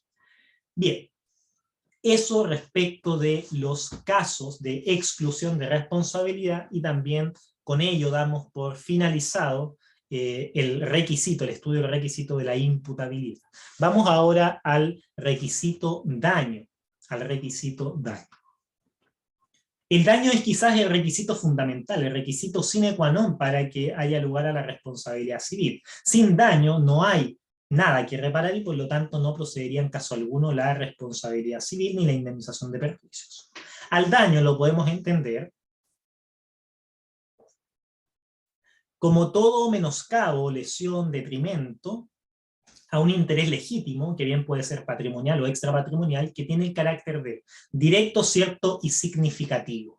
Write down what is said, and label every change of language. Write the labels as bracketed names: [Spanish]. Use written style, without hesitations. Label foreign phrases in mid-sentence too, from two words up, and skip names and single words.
[Spanish] Bien, eso respecto de los casos de exclusión de responsabilidad, y también con ello damos por finalizado el estudio del requisito de la imputabilidad. Vamos ahora al requisito daño. El daño es quizás el requisito fundamental, el requisito [Latin] sine qua non [Spanish] para que haya lugar a la responsabilidad civil. Sin daño no hay nada que reparar y por lo tanto no procedería en caso alguno la responsabilidad civil ni la indemnización de perjuicios. Al daño lo podemos entender como todo menoscabo, lesión, detrimento a un interés legítimo, que bien puede ser patrimonial o extrapatrimonial, que tiene el carácter de directo, cierto y significativo.